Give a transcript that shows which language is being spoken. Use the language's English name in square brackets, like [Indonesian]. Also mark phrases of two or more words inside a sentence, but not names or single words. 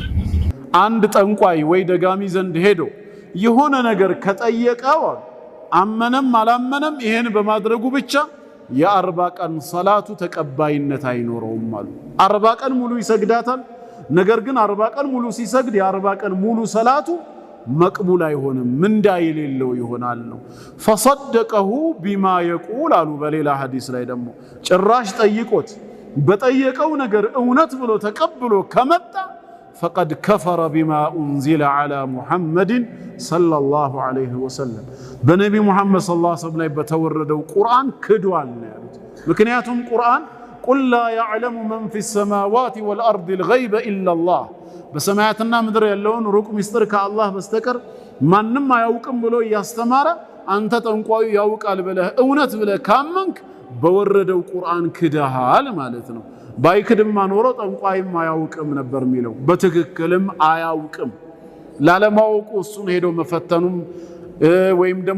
[Amharic] አንድ ጠንቋይ ወይ ደጋሚ ዘንድ ሄዶ የሆነ ነገር ከጠየቀው አመነም አላመነም ይሄን በማድረጉ ብቻ የ40 ቀን ሰላቱ ተቀባይነት አይኖረውም አሉ። 40 ቀን ሙሉ ይሰግዳታል። ነገር ግን 40 ቀን ሙሉ ሲሰግድ የ40 ቀን ሙሉ ሰላቱ መቅቡል አይሆንም ምንዳ የሌለው ይሆናል ነው [Arabic] فصدقه بما يقول [Amharic] አሉ በሌላ ሐዲስ ላይ ደግሞ ጭራሽ ጠይቆት በጠየቀው ነገር እውነት ብሎ ተቀብሎ ከመጣ [Arabic] فقد كفر بما انزل على محمد صلى الله عليه وسلم [Amharic] በነብዩ መሐመድ [Arabic] صلى الله عليه وسلم [Amharic] ላይ በተወረደው ቁርአን ክዷል ነው ያሉት ምክንያቱም ቁርአን قل [Arabic] لا يعلم من في السماوات والارض الغيب الا الله [Amharic] በሰማያትና ምድር ያለውን ሩቅ ሚስጥር ከአላህ በስተቀር ማንንም አያውቅም ብሎ ያስተማረ አንተ ጠንቋዩ ያውቃል ብለህ እውነት ብለህ ካመንክ በወረደው ቁርአን ክደሃል ማለት ነው ባይክድማ ኖሮ ጠንቋይም አያውቅም ነበር የሚለው በትክክልም አያውቅም ላለማወቁ እሱን ሄዶ መፈተኑም ወይም ደግሞ